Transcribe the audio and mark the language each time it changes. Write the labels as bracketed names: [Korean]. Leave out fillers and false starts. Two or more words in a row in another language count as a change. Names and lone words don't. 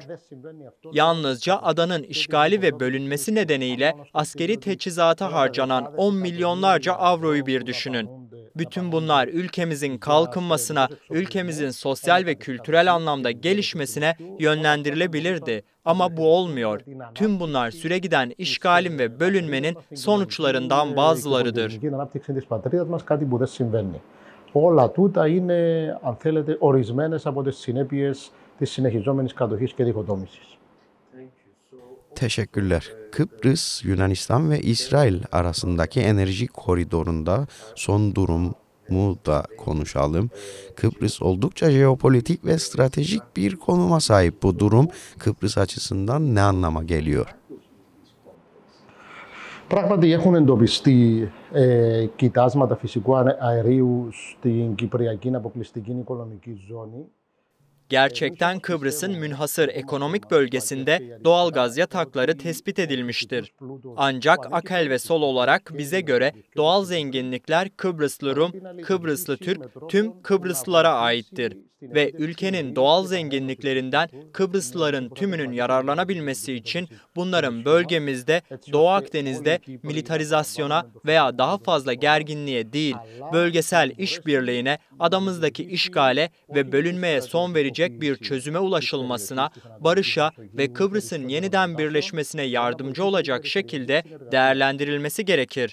[Turkish] Yalnızca adanın işgali ve bölünmesi nedeniyle askeri teçhizata harcanan 10 milyonlarca avroyu bir düşünün. Bütün bunlar ülkemizin kalkınmasına, ülkemizin sosyal ve kültürel anlamda gelişmesine yönlendirilebilirdi. Ama bu olmuyor. Tüm bunlar süregiden işgalin ve bölünmenin sonuçlarından bazılarıdır. [Greek] Όλα τούτα είναι, αν θέλετε, ορισμένες από τις συνέπειες της συνεχιζόμενης κατοχής και διχοτόμησης. [Turkish] Teşekkürler. Kıbrıs, Yunanistan ve İsrail arasındaki enerji koridorunda son durumu da konuşalım. Kıbrıs oldukça jeopolitik ve stratejik bir konuma sahip. Bu durum Kıbrıs açısından ne anlama geliyor? [Greek] Πράγματι έχουν εντοπιστεί κοιτάσματα φυσικού αερίου στην Κυπριακή αποκλειστική οικονομική ζώνη. [Turkish] Gerçekten Kıbrıs'ın münhasır ekonomik bölgesinde doğal gaz yatakları tespit edilmiştir. Ancak Akel ve Sol olarak bize göre doğal zenginlikler Kıbrıslı Rum, Kıbrıslı Türk, tüm Kıbrıslılara aittir. Ve ülkenin doğal zenginliklerinden Kıbrıslıların tümünün yararlanabilmesi için bunların bölgemizde, Doğu Akdeniz'de militarizasyona veya daha fazla gerginliğe değil, bölgesel işbirliğine, adamızdaki işgale ve bölünmeye son verecek sağlayabilecek bir çözüme ulaşılmasına, barışa ve Kıbrıs'ın yeniden birleşmesine yardımcı olacak şekilde değerlendirilmesi gerekir.